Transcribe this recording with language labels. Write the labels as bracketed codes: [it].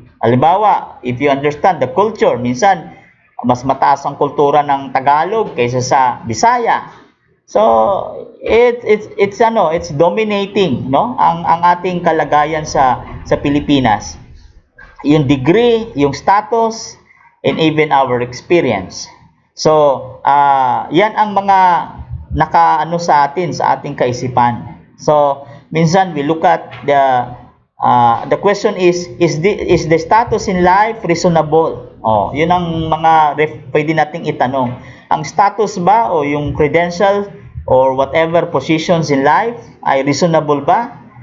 [tl] Halimbawa, [en] if you understand the culture, [tl] minsan, mas mataas ang kultura ng Tagalog kaysa sa Bisaya. [en] So, it's dominating, no? [tl] Ang ating kalagayan sa Pilipinas. [en] Yung degree, yung status, and even our experience. [tl] So, yan ang mga nakaano sa atin, sa ating kaisipan. [en] So, minsan we look at the question is the status in life reasonable? [tl] Oh, yun ang mga pwede nating itanong. Ang status ba o yung credential [en] or whatever positions in life [tl] ay reasonable ba?